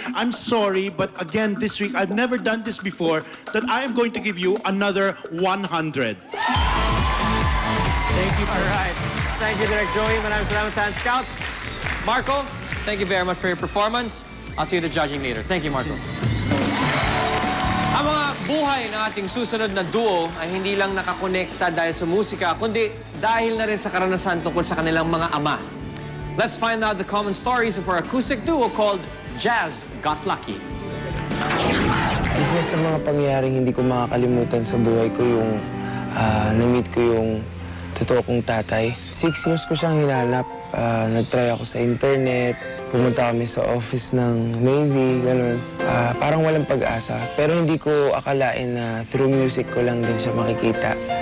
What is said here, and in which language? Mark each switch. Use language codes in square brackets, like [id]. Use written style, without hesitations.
[en] I'm sorry, but again, this week, I've never done this before, that I am going to give you another 100. Thank you. All right. Thank you, Direk Joey. [tl] Maraming salamat, [en] Talent Scouts. Marco, thank you very much for your performance. I'll see you the judging later. Thank you, Marco. [tl] Ang mga buhay ng ating susunod na duo ay hindi lang nakakonekta dahil sa musika, kundi dahil na rin sa karanasan tungkol sa kanilang mga ama. [en] Let's find out the common stories of our acoustic duo called Jazz Got Lucky. [tl] Isa sa mga pangyayaring hindi ko makakalimutan sa buhay ko yung na-meet ko yung totoo kong tatay. 6 years ko siyang hinanap. Nag-try ako sa internet. Pumunta kami sa office ng Navy, gano'n. Parang walang pag-asa. Pero hindi ko akalain na through music ko lang din siya makikita.